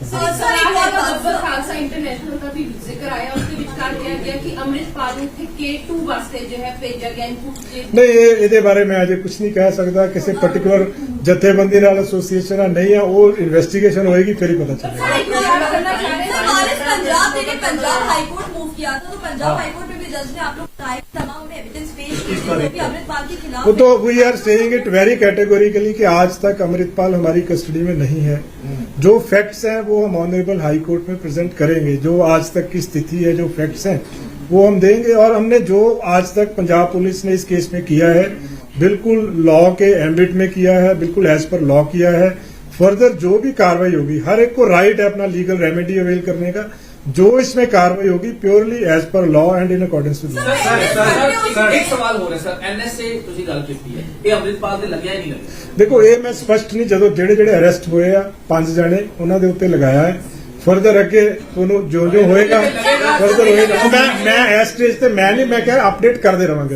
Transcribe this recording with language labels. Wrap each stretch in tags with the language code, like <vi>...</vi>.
<pa>sir ਇੱਕ ਵਾਰ Akbar Khalsa international ਦਾ ਵੀ ਜ਼ਿਕਰ ਆਇਆ ਉਸ ਦੇ ਵਿੱਚ ਕਰ ਲਿਆ ਗਿਆ ਕਿ ਅੰਮ੍ਰਿਤਪਾਲ ਨੂੰ K2 ਵਾਸਤੇ ਜੋ ਹੈ ਭੇਜਿਆ ਗਿਆ ਇਨਪੁਟ ਜੇ ਨਹੀਂ ਇਹਦੇ ਬਾਰੇ ਮੈਂ ਅਜੇ ਕੁਝ ਨਹੀਂ ਕਹਿ ਸਕਦਾ ਕਿਸੇ ਪਾਰਟਿਕੂਲਰ ਜਥੇਬੰਦੀ ਨਾਲ ਐਸੋਸੀਏਸ਼ਨ ਆ ਨਹੀਂ ਆ ਉਹ ਇਨਵੈਸਟੀਗੇਸ਼ਨ ਹੋਏਗੀ ਫਿਰ ਹੀ ਪਤਾ ਚੱਲੇਗਾ</pa> <hi>एक बात करना चाह रहे हैं हमारे पंजाब ने पंजाब हाईकोर्ट मूव किया था तो पंजाब हाईकोर्ट में भी जज ने आप लोग बताया तमाम एविडेंस पेश किए थे जो कि अमृतपाल के खिलाफ वो तो</hi> <en>we are saying it very categorically</en> <hi>कि आज तक अमृतपाल हमारी कस्टडी में नहीं है जो फैक्ट्स हैं वो हम ऑनरेबल हाई कोर्ट में प्रेजेंट करेंगे जो आज तक की स्थिति है जो फैक्ट्स हैं वो हम देंगे और हमने जो आज तक पंजाब पुलिस ने इस केस में किया है बिल्कुल लॉ के एम्बिट में किया है बिल्कुल एज पर लॉ किया है फर्दर जो भी कार्रवाई होगी हर एक को राइट है अपना लीगल रेमेडी अवेल करने का जो इसमें कार्रवाई होगी</hi> <en>purely as per law and in accordance with law</en> <pa>sir ਇੱਕ ਸਵਾਲ ਹੋ ਰਿਹਾ ਸਰ NSA ਤੁਸੀਂ ਗੱਲ ਕੀਤੀ ਹੈ ਇਹ ਅੰਮ੍ਰਿਤਪਾਲ ਦੇ ਲੱਗਿਆ ਹੀ ਨਹੀਂ ਲੱਗਿਆ ਦੇਖੋ ਇਹ ਮੈਂ ਸਪਸ਼ਟ ਨਹੀਂ ਜਦੋਂ ਜਿਹੜੇ ਅਰੈਸਟ ਹੋਏ ਆ 5 ਜਣੇ ਉਹਨਾਂ ਦੇ ਉੱਤੇ ਲਗਾਇਆ ਹੈ ਫਰਦਰ ਅੱਗੇ ਤੁਹਾਨੂੰ ਜੋ ਹੋਏਗਾ ਫਰਦਰ ਹੋਏਗਾ ਮੈਂ ਇਸ ਸਟੇਜ ਤੇ ਮੈਂ ਨਹੀਂ ਮੈਂ ਕਿਹਾ ਅਪਡੇਟ ਕਰਦੇ ਰਵਾਂਗੇ</pa>